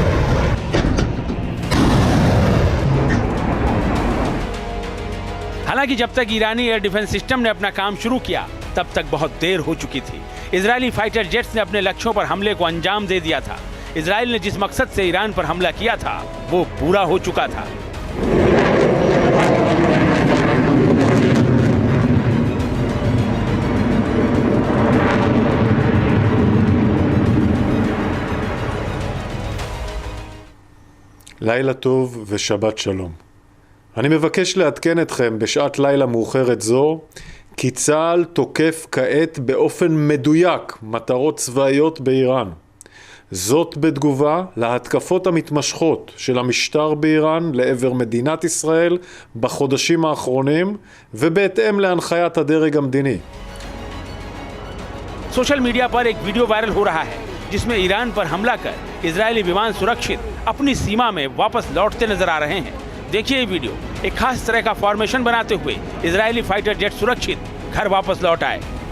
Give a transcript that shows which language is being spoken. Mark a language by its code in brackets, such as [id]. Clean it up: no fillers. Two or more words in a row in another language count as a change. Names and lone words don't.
[hi] हालांकि जब तक ईरानी [en] air defense system [hi] ने अपना काम शुरू किया तब तक बहुत देर हो चुकी थी। इजरायली [en] fighter jets [hi] ने अपने लक्ष्यों पर हमले को अंजाम दे दिया था। इजराइल ने जिस मकसद से ईरान पर हमला किया था वो पूरा हो चुका था। [he] לילה טוב ושבת שלום. אני מבקש לעדכן אתכם בשעת לילה מאוחרת זו כי צה"ל תוקף כעת באופן מדויק מטרות צבאיות באיראן. זאת בתגובה להתקפות המתמשכות של המשטר באיראן לעבר מדינת ישראל בחודשים האחרונים ובהתאם להנחיית הדרג המדיני. [en] social media [hi] पर एक [en] video viral [hi] हो रहा है जिसमें ईरान पर हमला कर इजरायली विमान सुरक्षित अपनी सीमा में वापस लौटते नजर आ रहे हैं। देखिए ये वीडियो। एक खास तरह का फॉर्मेशन बनाते हुए इजरायली [en] fighter jet [hi] सुरक्षित घर वापस लौट आए।